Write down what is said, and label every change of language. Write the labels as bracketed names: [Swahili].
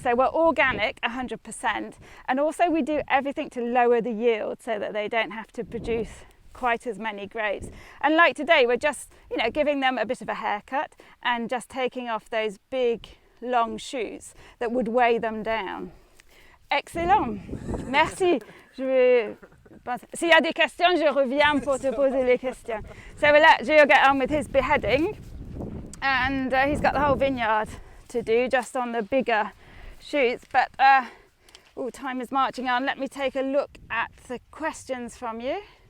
[English] So we're organic 100%, and also we do everything to lower the yield so that they don't have to produce quite as many grapes. And like today, we're just, you know, giving them a bit of a haircut and just taking off those big long shoots that would weigh them down. [French] Excellent, merci. S'il y a des questions, je reviens pour te poser les questions. [English] So we'll let Gilles get on with his beheading, and he's got the whole vineyard to do just on the bigger shoots. But time is marching on. Let me take a look at the questions from you.